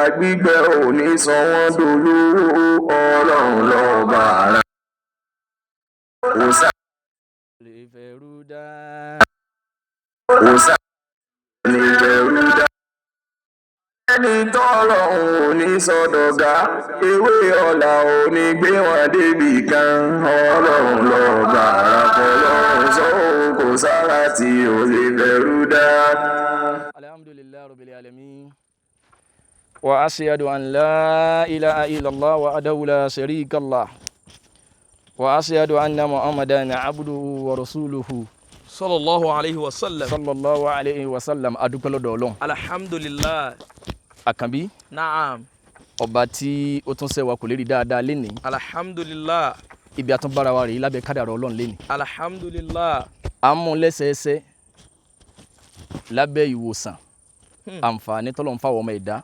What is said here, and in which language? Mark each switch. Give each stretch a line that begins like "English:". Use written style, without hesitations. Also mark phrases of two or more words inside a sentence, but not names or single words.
Yoruba: gbígbẹ́ ò ní sọ wọ́n dolówó ọlọ́run lọ́ba ara kò sára tí ò lè fẹ́rú dá kò sára tí ò lè fẹ́rú dá ẹni tọ́lọ́run ò ní sọdọ̀gá ewé ọ̀la ò ní gbé wọn débì kan ọlọ́run lọ́ba ara fọlọ́run sọ kò sára tí ò lè fẹ́rú dá.
Arabic: الحمد لله رب العالمين وأشهد أن لا إله إلا الله وحده لا شريك له وأشهد أن محمدا عبده ورسوله صلى الله عليه وسلم. صلى الله عليه وسلم
Yoruba: adúpẹ́ lọ́dọ̀ Ọlọ́run.
Arabic: alhamdulillah.
Yoruba: àkànbí. naam. ọba tí ó tún ṣe wa kò lè rí dáadáa lénìí. alhamdulillah. ibi àtúnbára wa rèé lábẹ́ kádàrá Ọlọ́run lénìí. alhamdulillah. à ń mú lẹ́sẹẹsẹ lábẹ́ ìwòsàn àǹfààní tọ́lọ́run fáwọn ọmọ ẹ̀dá.